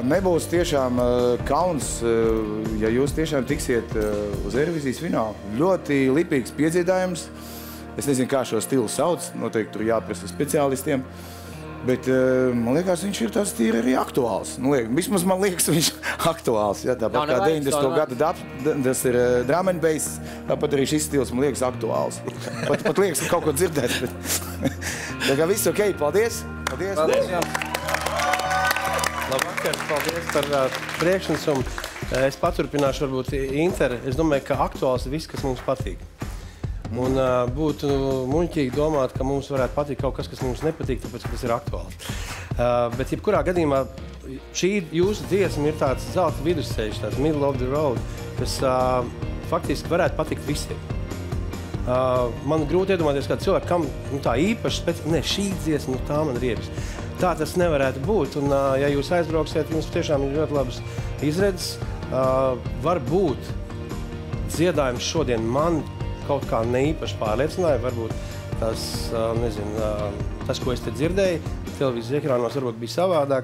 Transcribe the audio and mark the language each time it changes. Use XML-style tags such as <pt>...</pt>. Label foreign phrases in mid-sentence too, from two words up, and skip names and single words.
<lv>Nebūs tiešām kauns, ja jūs tiešām tiksiet uz Eirovīzijas finālu. Ļoti lipīgs piedziedājums. Es nezinu, kā šo stilu sauc. Noteikti tur jāprasa speciālistiem. Bet man liekas, viņš ir tāds tīri arī aktuāls. Vismaz man liekas, viņš aktuāls. Ja, tāpat kā 90. gada tas ir</lv> <en>drum and bass,</en> <lv>tāpat arī šis stils man liekas aktuāls. Pat liekas, ka kaut ko dzirdēt. Bet... Tā kā viss ok, paldies! Paldies, Jānis! Labvakar, paldies par priekšnesumu. Es paturpināšu varbūt Inter. Es domāju, ka aktuāls ir viss, kas mums patīk. Un būtu muļķīgi domāt, ka mums varētu patikt kaut kas, kas mums nepatīk, tāpēc, ka tas ir aktuāls. Bet jebkurā gadījumā šī jūsu dziesma ir tāds zelta vidusceļš, tāds</lv> <en>middle of the road,</en> <lv>kas faktiski varētu patikt visiem. Man grūti iedomāties kādu cilvēku, kam tā īpaši šī dziesma, tā man riebas. Tā tas nevarētu būt, un ja jūs aizbrauksiet, jums tiešām ir ļoti labas izredzes. Varbūt dziedājums šodien man kaut kā neīpaši pārliecināja, varbūt tas, tas, ko es te dzirdēju, televīzijas ekrānos varbūt bija savādāk.</lv>